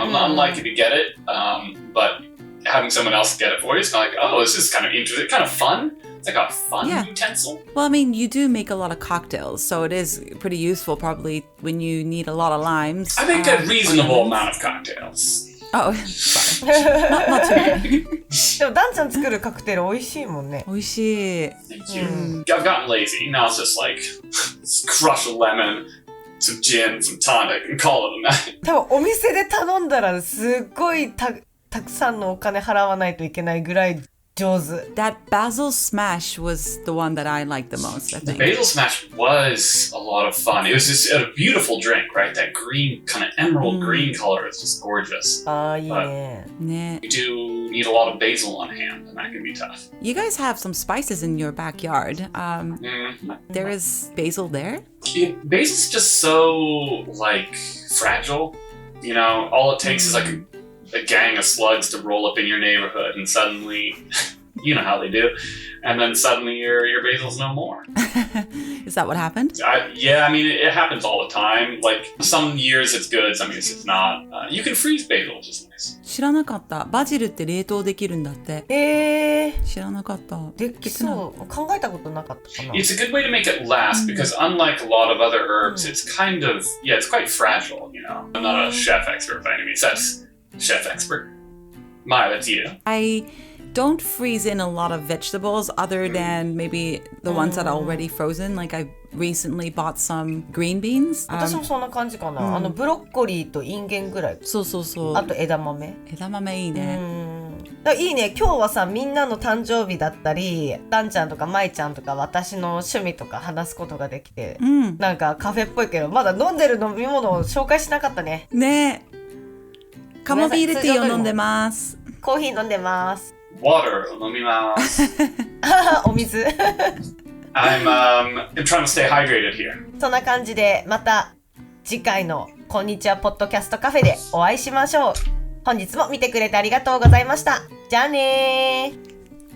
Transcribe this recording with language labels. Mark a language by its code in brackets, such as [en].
[en] I'm not unlikely to get it, but having someone else get it for you is kind of like, oh, this is kind of interesting, kind of fun. It's like a fun utensil. Well, I mean, you do make a lot of cocktails, so it is pretty useful probably when you need a lot of limes. I make a reasonable amount of cocktails. Oh, sorry. not too many. [ja] でもダンちゃん作るカクテル美味しいもんね。美味しい。 [en] Thank you. I've gotten lazy. Now it's just like, crush a lemon, some gin, some tonic, and call it a night. [ja] 多分お店で頼んだらすっごいたくさんのお金払わないといけないぐらい上手。 [en] That basil smash was the one that I liked the most, I The think. basil smash was a lot of fun. It was just a beautiful drink, right? That green, kind of emerald green color is just gorgeous. [ja] いいね。ね。 [en] You do need a lot of basil on hand, and that can be tough. You guys have some spices in your backyard. There is basil there? Basil's just so, like, fragile. You know, all it takes is like a gang of slugs to roll up in your neighborhood, and suddenly, you know how they do, and then suddenly your basil's no more. Is that what happened? Yeah, I mean, it happens all the time. Like, some years it's good, some years it's not. You can freeze basil, which is nice. [ja] 知らなかった。バジルって冷凍できるんだって。知らなかった。できそう。考えたことなかったかな。 [en] It's a good way to make it last because unlike a lot of other herbs, it's kind of, it's quite fragile, you know. I'm not a chef expert by any means. That's chef expert. Maya, that's you. I don't freeze in a lot of vegetables other than maybe the ones that are already frozen. Like I recently bought some green beans. [ja] 私もそんな感じかな、ブロッコリーとインゲンぐらい。そうそうそう。あと枝豆。枝豆いいね。だいいね。今日はさ、みんなの誕生日だったり、ダンちゃんとかマイちゃんとか私の趣味とか話すことができて、なんかカフェっぽいけど、まだ飲んでる飲み物を紹介しなかったね。ねえ。カモビールティーを飲んでます。コーヒー飲んでます。 Water を飲みます。お水。 [en] I'm trying to stay hydrated here. [ja] そんな感じで、また次回のこんにちはポッドキャストカフェでお会いしましょう。本日も見てくれてありがとうございました。じゃあねー。